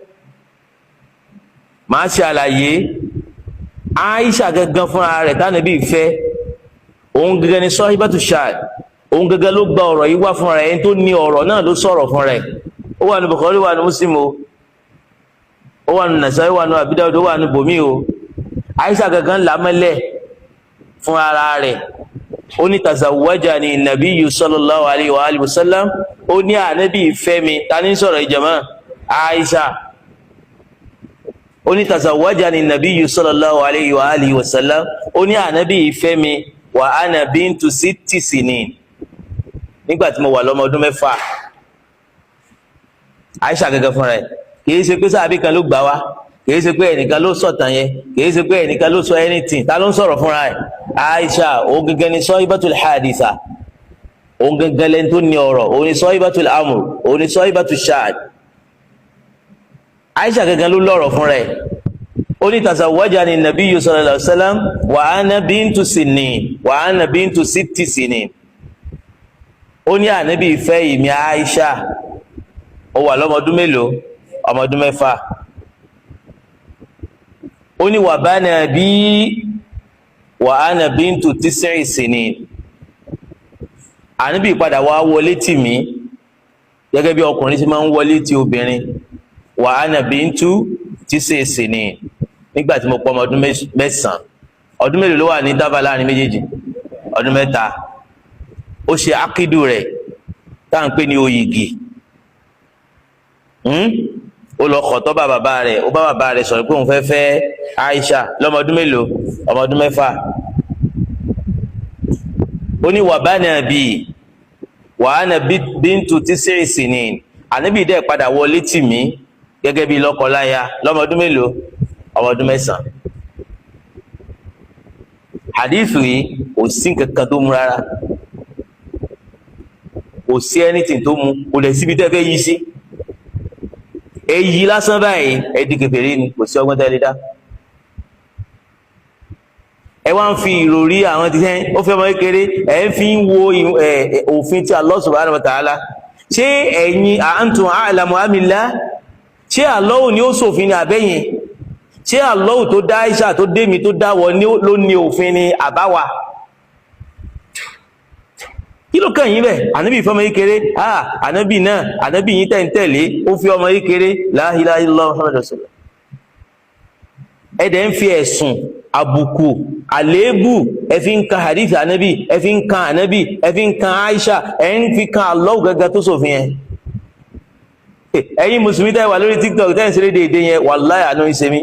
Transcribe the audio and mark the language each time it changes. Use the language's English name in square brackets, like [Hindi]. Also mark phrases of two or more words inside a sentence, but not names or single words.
[Yoruba] Màá ṣe àlàyé Aisha gangan fúnra rẹ̀ tánàbí ìfẹ́, òun gangan ni [Arabic] صاحبة الشهد, [Yoruba] òun gangan ló gba ọ̀rọ̀ yìí wá fúnra rẹ̀, ẹni tó ní ọ̀rọ̀ náà ló sọ̀rọ̀ fúnra rẹ̀. Ó wà ní Bukhari, ó wà ní Muslim o, ó wà ní Nasa'i, ó wà ní Abi Dawud, ó wà ní bòmí o. Aisha gangan làmẹ́lẹ̀ fúnra rẹ̀, ó ní [Arabic] تزوجني النبي صلى الله عليه وآله وسلم, [Yoruba] ó ní Ànábì ìfẹ́ mi. Ta ní sọ̀rọ̀ ìjàmá? Aisha. Ó ní [Arabic] تزوجني النبي صلى الله عليه وآله وسلم, [Yoruba] ó ní Ànábì ìfẹ́ mi [Arabic] وأنا بنت 6 سنين, [Yoruba] nígbà tí mo wà lọ́mọ ọdún 6. Aisha gẹ́gẹ́ fúnra ẹ̀, kìí ṣe pé sáàbí kan ló gbà wá, kìí ṣe pé ẹnìkan ló sọ̀tàn yẹn, kìí ṣe pé ẹnìkan ló sọ anything. Ta ló ń sọ̀rọ̀ fúnra ẹ̀? Aisha. Òun gẹ́gẹ́ ni [Arabic] صاحبة الحديث, [Yoruba] òun gẹ́gẹ́ lẹ́ni tó ní ọ̀rọ̀, òun ni [Arabic] صاحبة الأمر, [Yoruba] òun ni [Arabic] صاحبة الشهد. [Yoruba] Aisha gẹ́gẹ́ ló lọ́rọ̀ fúnra ẹ̀. Ó ní [Arabic] تزوجني النبي صلى الله عليه وسلم وأنا بنت سنين، وأنا بنت 6 سنين. [Yoruba] Ó ní Ànábì ìfẹ́ ìmí Aisha, ó wà lọ́mọ ọdún mélòó? Ọmọ ọdún 6. Ó ní [Arabic] وبنى بي وأنا بنت 9 سنين. [Yoruba] Ànábì padà wá wọlé tì mí gẹ́gẹ́ bí ọkùnrin tí máa ń wọlé tì obìnrin, [Arabic] وأنا بنت 9 سنين, [Yoruba] nígbà tí mo pọ̀ ọmọ ọdún 9. Ọdún mélòó ló wà ní dábàá láàrin méjèèjì? Ọdún 3. Ó ṣe ákídù rẹ̀ tá à ń pè ní oyìgì. Ó lọ kọ̀tọ́ bá bàbá rẹ̀, ó bá bàbá rẹ̀ sọ̀rọ̀ pé òun fẹ́ fẹ́ Aisha lọ́mọ ọdún mélòó? Ọmọ ọdún 6. Ó ní [Arabic] وبنى بي وأنا بنت 9 سنين. [Yoruba] Ànábì dẹ̀ padà wọlé tì mí gẹ́gẹ́ bí lọ́kọláya lọ́mọ ọdún mélòó? Ọmọ ọdún 9. Hadith yìí kò sí nǹkan tó mú rárá, kò sí anything tó mú, kò lè síbi tẹ́ fẹ́ yí sí. Èyí lásán báyìí ẹ̀dí kèfèrí ni, kò sí ọgbọ́n tẹ́lẹ̀ dá. Ẹ wá ń fi ìròrí àwọn ti sẹ́yìn, ó fẹ́ ọmọ kékeré, ẹ̀ ń fi ń wo òfin tí [Arabic] الله سبحانه وتعالى. [Yoruba] Ṣé ẹ̀yin [Arabic] أنتم أعلم أم الله? [Yoruba] ṣé Allah ni ó ṣòfin ni àbẹ́yìn? ṣé Allah tó dá Aisha tó dé mi tó dá wọ ló ní òfin ni àbáwa? kí ló kàn yín bẹ́ẹ̀? ànábì fọmọ yìí kéré ànábì náà ànábì yín tẹ̀ ń tẹ̀lé ó fi ọmọ yìí kéré [Arabic] لا إله إلا الله محمد رسول الله. [Yoruba] ẹ̀dẹ̀ ń fi ẹ̀sùn àbùkù àléébù ẹ fi ń kan hadith ànábì, ẹ fi ń kan ànábì, ẹ fi ń kan Aisha, ẹ ń fi kan Allah gẹ́gẹ́ tó ṣòfin yẹn. ẹ̀yin mùsùlùmí tẹ́ wà lórí TikTok tẹ́ ń ṣeré déédé yẹn wàláhì àánú ń ṣe mí.